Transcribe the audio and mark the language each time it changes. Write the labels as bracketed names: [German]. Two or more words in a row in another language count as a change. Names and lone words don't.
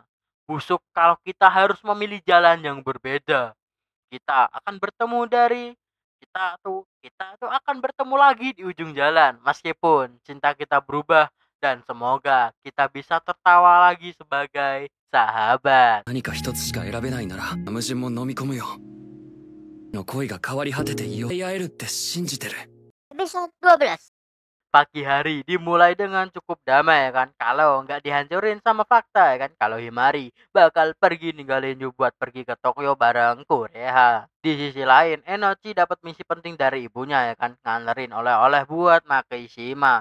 [Indonesian] Busuk kalau kita harus memilih jalan yang berbeda. Kita tuh akan bertemu lagi di ujung jalan meskipun cinta kita berubah dan semoga kita bisa tertawa lagi sebagai sahabat. [Japanese] 何か一つしか選べないなら矛盾も飲み込むよの恋が変わり果てて言い合えるって信じてる [Indonesian] Episode 12. Pagi hari dimulai dengan cukup damai ya kan, kalau nggak dihancurin sama fakta ya kan, kalau Himari bakal pergi ninggalin Yu buat pergi ke Tokyo bareng Kureha. Di sisi lain, Enochi dapat misi penting dari ibunya ya kan, nganterin oleh-oleh buat Makishima.